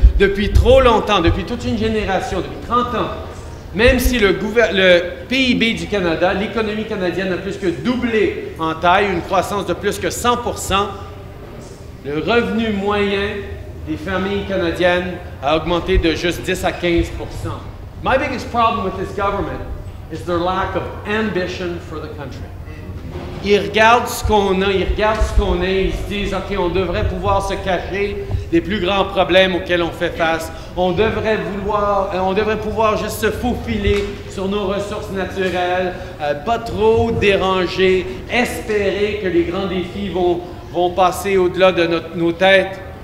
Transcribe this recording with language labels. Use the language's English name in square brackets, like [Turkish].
[French] Depuis trop longtemps, depuis toute une génération, depuis 30 ans, même si le PIB du Canada, l'économie canadienne a plus que doublé en taille, une croissance de plus que 100 %, le revenu moyen des familles canadiennes a augmenté de juste 10 à 15 %. [English] My biggest problem with this government is their lack of ambition for the country. [French] Ils regardent ce qu'on a, ils se disent, OK, on devrait pouvoir se cacher des plus grands problèmes auxquels on fait face. On devrait pouvoir juste se faufiler sur nos ressources naturelles, pas trop déranger, espérer que les grands défis vont passer au-delà de nos têtes.